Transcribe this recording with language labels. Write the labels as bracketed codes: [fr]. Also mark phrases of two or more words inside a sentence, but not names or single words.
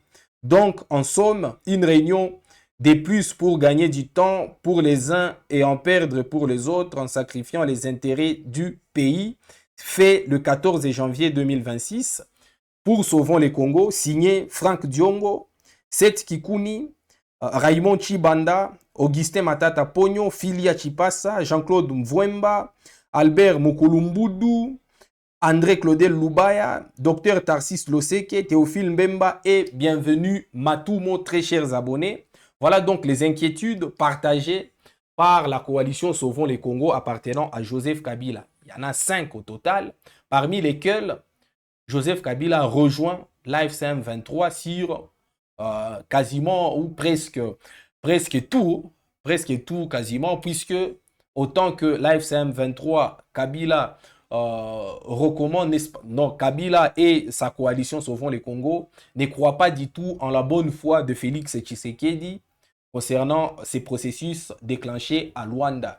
[fr] Donc, en somme, une réunion de plus pour gagner du temps pour les uns et en perdre pour les autres en sacrifiant les intérêts du pays, fait le 14 janvier 2026 pour Sauvons les Congo, signé Franck Diongo, Seth Kikuni, Raymond Chibanda, Augustin Matata Pogno, Filia Chipasa, Jean-Claude Mvwemba, Albert Mukulumbudou, André Claudel Lubaya, Dr Tarsis Loseke, Théophile Mbemba et bienvenue Matoumo, très chers abonnés. Voilà donc les inquiétudes partagées par la coalition Sauvons les Congo appartenant à Joseph Kabila. Il y en a 5 au total, parmi lesquels Joseph Kabila rejoint l'AFC M23 sur quasiment ou presque tout quasiment, puisque autant que l'AFC M23, Kabila recommande, non, Kabila et sa coalition Sauvons les Congo ne croient pas du tout en la bonne foi de Félix Tshisekedi concernant ces processus déclenchés à Luanda.